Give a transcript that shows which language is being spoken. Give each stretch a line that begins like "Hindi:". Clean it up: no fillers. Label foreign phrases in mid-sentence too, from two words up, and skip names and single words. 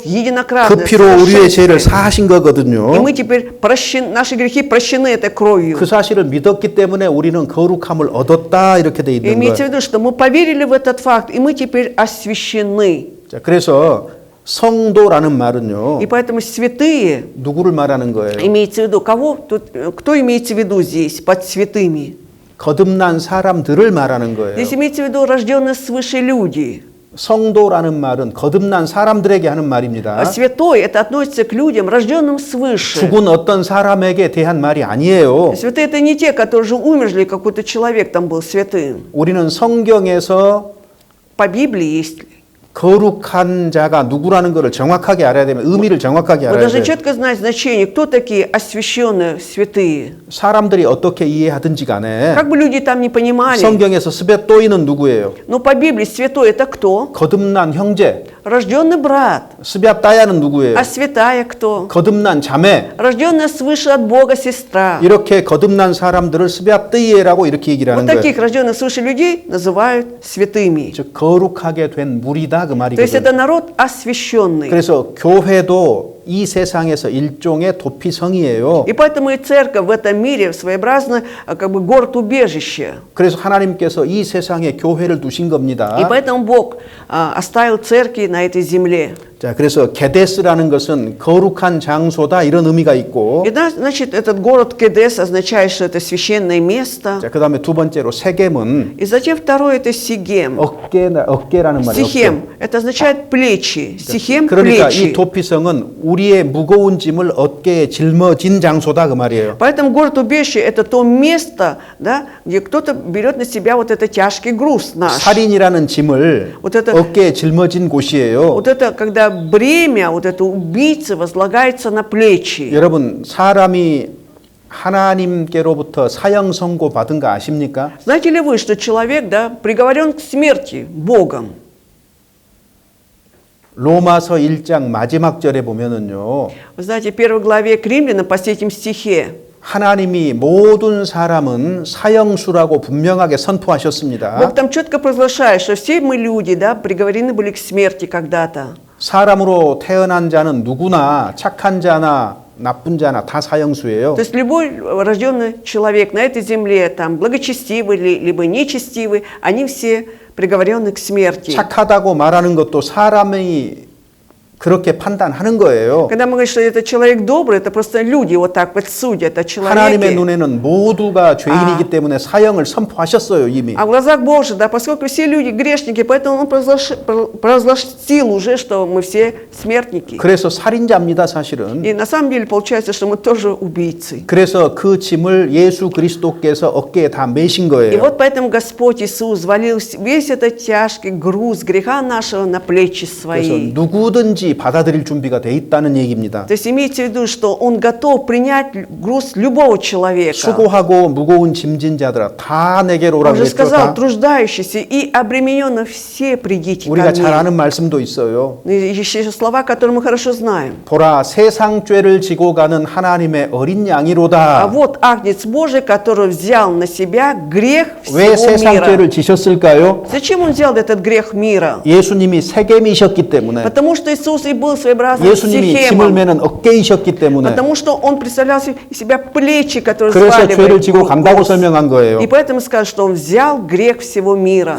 Korean: 그
Russian: единократно.
Korean: 피로 우리의 죄를
Russian: совершенствуя.
Korean: 사하신 거거든요.
Russian: И мы теперь наши грехи прощены этой кровью.
Korean: 그 사실을 믿었기 때문에 우리는 거룩함을 얻었다 이렇게 돼
Russian: И
Korean: 있는
Russian: имейте в
Korean: 거예요.
Russian: виду, что мы поверили в этот факт, и мы теперь освящены.
Korean: 자, 그래서 성도라는 말은요.
Russian: И поэтому святые,
Korean: 누구를 말하는 거예요?
Russian: имеется в виду, кто имеется в виду здесь, под святыми?
Korean: 거듭난 사람들을 말하는 거예요.
Russian: Здесь имеется в виду рожденные свыше люди.
Korean: 성도라는 말은 거듭난 사람들에게 하는 말입니다.
Russian: А святой, это относится к людям, рожденным свыше.
Korean: 죽은 어떤 사람에게 대한 말이 아니에요.
Russian: Святые это не те, которые уже умерли, какой-то человек там был святым.
Korean: 우리는 성경에서
Russian: По Библии есть.
Korean: 거룩한 자가 누구라는 것을 정확하게 알아야 되면 의미를 정확하게
Russian: Вы
Korean: 알아야
Russian: должны
Korean: 돼요.
Russian: четко знать значение, кто такие освященные святые.
Korean: 사람들이 어떻게 이해하든지 간에
Russian: Как бы люди там не понимали,
Korean: 성경에서 스베또이는 누구예요?
Russian: но по Библии святой это кто?
Korean: 거듭난 형제.
Russian: Рожденный брат.
Korean: 스베따야는 누구예요?
Russian: А святая кто?
Korean: 거듭난 자매.
Russian: Рожденная свыше от Бога сестра.
Korean: 이렇게 거듭난 사람들을 스베뜨이라고 이렇게 얘기를
Russian: Вот
Korean: 하는 거예요.
Russian: таких рожденных свыше людей называют святыми.
Korean: 즉 거룩하게 된 무리다 그
Russian: То есть
Korean: 말이거든요.
Russian: это народ освященный.
Korean: 그래서 교회도 이 세상에서 일종의 도피성이에요.
Russian: И поэтому и церковь в этом мире своеобразно как бы город-убежище.
Korean: 그래서 하나님께서 이 세상에 교회를 두신
Russian: И
Korean: 겁니다.
Russian: поэтому Бог оставил церкви на этой земле.
Korean: 자, 그래서 게데스라는 것은 거룩한 장소다 이런 의미가 있고,
Russian: И значит, этот город Кедес означает, что это священное место.
Korean: 자, 그다음에 두 번째로 세겜은
Russian: И затем второе это Сигем.
Korean: 어깨라는 말이에요.
Russian: Сихем это означает плечи. Сихем
Korean: 그러니까 이
Russian: плечи.
Korean: 도피성은 우리의 무거운 짐을 어깨에 짊어진 장소다 그 말이에요.
Russian: Поэтому город-убежище это то место, да, где кто-то берет на себя вот этот тяжкий груз наш.
Korean: 살인이라는 짐을
Russian: Вот это-
Korean: 어깨에 짊어진 곳이에요.
Russian: Вот это, когда бремя, вот это убийцы возлагается на плечи.
Korean: 여러분, 사람이 하나님께로부터 사형 선고 받은 거 아십니까?
Russian: Знаете ли вы, что человек, да, приговорен к смерти Богом?
Korean: 로마서 1장 마지막 절에 보면은요.
Russian: Вы знаете, в первой главе к Римлянам, по 3 стихе,
Korean: 하나님이 모든 사람은 사형수라고 분명하게 선포하셨습니다.
Russian: Бог там четко провозглашает, что все мы люди, да, приговорены были к смерти когда-то.
Korean: 사람으로 태어난 자는 누구나 착한 자나 나쁜 자나 다 사형수예요.
Russian: То есть любой рожденный человек на этой земле, там, благочестивый либо нечестивый, они все приговорены к смерти.
Korean: 착하다고 말하는 것도 사람이 그렇게 판단하는 거예요.
Russian: Когда мы говорим, что это человек добрый, это просто люди вот так вот судят о
Korean: 하나님의
Russian: человеке.
Korean: 눈에는 모두가 죄인이기 때문에 사형을 선포하셨어요, 이미.
Russian: А в глазах Божьих, да, поскольку все люди грешники, поэтому Он провозгласил уже, что мы все смертники.
Korean: 그래서 살인자입니다, 사실은.
Russian: И на самом деле получается, что мы тоже убийцы.
Korean: 그래서 그 짐을 예수 그리스도께서 어깨에 다 메신
Russian: И
Korean: 거예요.
Russian: вот поэтому Господь Иисус взвалил весь этот тяжкий груз греха нашего на плечи
Korean: 그래서
Russian: свои.
Korean: 누구든지 받아들일 준비가 돼 있다는 얘기입니다.
Russian: То есть имейте в виду, что Он готов принять груз любого человека.
Korean: 수고하고 무거운 짐진 자들아 다 내게로
Russian: Он
Korean: 오라고
Russian: же
Korean: 했죠.
Russian: сказал,
Korean: 다.
Russian: труждающиеся и обремененные все придите ко
Korean: 우리가 잘
Russian: мне.
Korean: 아는 말씀도 있어요.
Russian: И еще слова, которые мы хорошо знаем.
Korean: 보라 세상 죄를 지고 가는 하나님의 어린
Russian: А
Korean: 양이로다.
Russian: вот Агнец Божий, который взял на себя грех
Korean: 왜
Russian: всего
Korean: 세상
Russian: мира.
Korean: 죄를 지셨을까요?
Russian: Зачем Он взял этот грех мира?
Korean: 예수님이 세겜이셨기 때문에,
Russian: Потому что Иисус и был своеобразным
Korean: 예수님이 짐을
Russian: Сихемом.
Korean: 매는 어깨이셨기 때문에,
Russian: Потому что Он представлял из себя плечи, которые
Korean: 그래서 죄를
Russian: сваливают
Korean: 지고 간다고
Russian: груз.
Korean: 설명한 거예요.
Russian: И поэтому скажет, что Он взял грех всего мира.